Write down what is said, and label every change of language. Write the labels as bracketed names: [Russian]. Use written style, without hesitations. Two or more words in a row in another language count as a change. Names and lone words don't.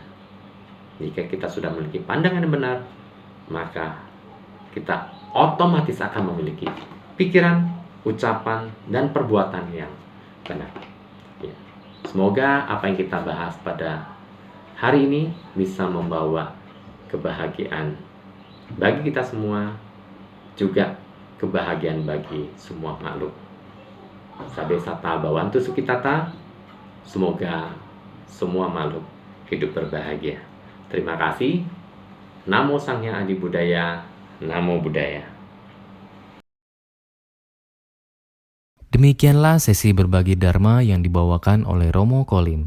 [Indonesian] Jika kita sudah memiliki pandangan yang benar, maka kita otomatis akan memiliki pikiran, ucapan, dan perbuatan yang benar. Ya. Semoga apa yang kita bahas pada hari ini bisa membawa kebahagiaan bagi kita semua, juga kebahagiaan bagi semua makhluk. [Pali] Sabe sata bawantu sukitata. [Indonesian] Semoga semua makhluk hidup berbahagia. Terima kasih. [Pali] Namo Sang Hyang Adi Budaya. Namo Buddhaya. [Indonesian] Demikianlah sesi berbagi Dharma yang dibawakan oleh Romo Kolim.